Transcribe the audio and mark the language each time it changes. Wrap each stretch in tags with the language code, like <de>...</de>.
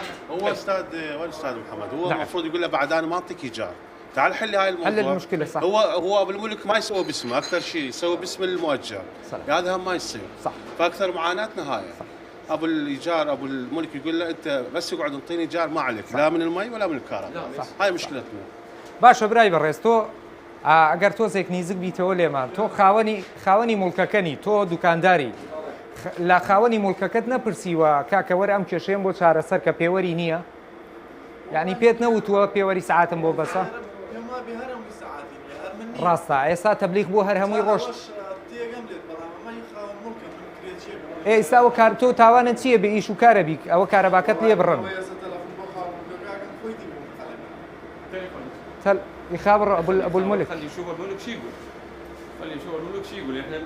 <ar>هو استاذ وين استاذ محمد هو المفروض يقول له بعد انا ما اعطيك ايجار تعال حل هاي الموضوع. حل المشكلة صح. هو ابو الملك ما يسوي باسمه، اكثر شيء يسوي باسم المؤجر. صح. هذا هم ما يصير. صح. فاكثر معاناتنا هاي. ابو الايجار ابو الملك يقول له انت بس يقعد انطيني ايجار ما عليك، لا من المي ولا من الكهرباء. هاي مشكلتنا.</ar> <ku>باشە برای بەڕێز تۆ ئەگەر تۆزێک نزیک بیتەوە لێمان تۆ خاوەنی مڵکەکەنی تۆ دوکانداری لە خاوەنی مڵکەکەت نەپرسیوە کاکەوەرە ئەم کێشەیەم بۆ چارەسەر کە پێوەری نییە یعنی پێت نەوتووە پێوەری سعاتم بۆ بەسە ڕاستە ئێستا تەبلیغ بۆ هەر هەمووی ڕۆژ ئێستا کار تۆ تاوانت چییە بە ئیش و کارە بیک ئەوە کارەباکەت لێ بڕن</ku> <ar>يخابر ابو الملك خلي يشوف الملك شو يقول خلي يشوف الملك شو يقول احنا</ar>